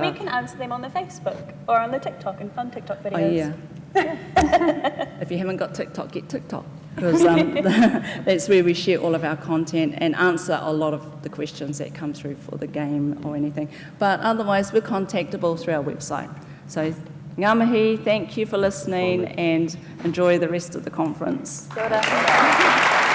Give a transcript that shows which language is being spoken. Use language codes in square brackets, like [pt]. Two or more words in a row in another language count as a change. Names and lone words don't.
[en] We can answer them on the Facebook or on the TikTok and fun TikTok videos. Oh, yeah. If you haven't got TikTok, get TikTok, because that's where we share all of our content and answer a lot of the questions that come through for the game or anything. But otherwise, we're contactable through our website. So [mi] ngā mihi, [en] thank you for listening, and enjoy the rest of the conference. [mi] Kia ora.